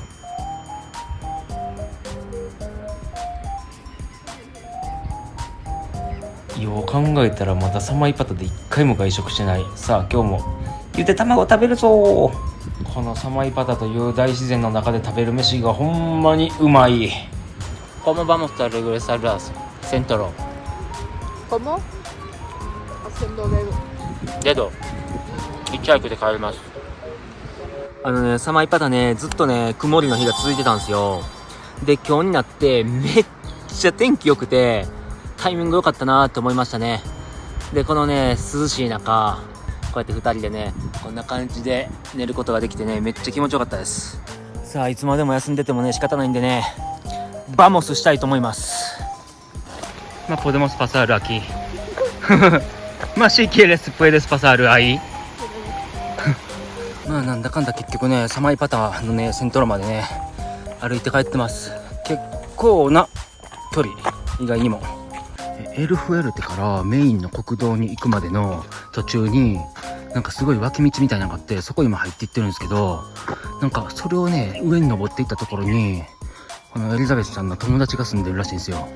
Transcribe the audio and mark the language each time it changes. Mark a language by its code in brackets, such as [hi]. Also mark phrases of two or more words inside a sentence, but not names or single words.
[ja] よう考えたらまだサマイパタで1回も外食してない。さあ今日もゆで卵食べるぞ。このサマイパタという大自然の中で食べる飯がほんまにうまい。 [es] ¿Cómo vamos a regresar al centro? ¿Cómo? Haciendo dedo. [ja] デドヒッチハイクで帰ります。サマイパタねずっとね曇りの日が続いてたんですよ。で今日になってめっちゃ天気良くてタイミング良かったなって思いましたね。でこのね涼しい中こうやって2人でねこんな感じで寝ることができてねめっちゃ気持ちよかったです。さあいつまでも休んでてもね仕方ないんでねバモスしたいと思います。まあ [es] podemos pasar aquí [ja] まあ [es] si quieres puedes pasar ahí [ja] まあなんだかんだ結局ねサマイパタのねセントロまでね歩いて帰ってます。結構な距離、意外にも。エルフエルテからメインの国道に行くまでの途中になんかすごい脇道みたいなのがあって、そこ今入っていってるんですけど、なんかそれをね上に登っていったところにこのエリザベスちゃんの友達が住んでるらしいんですよ。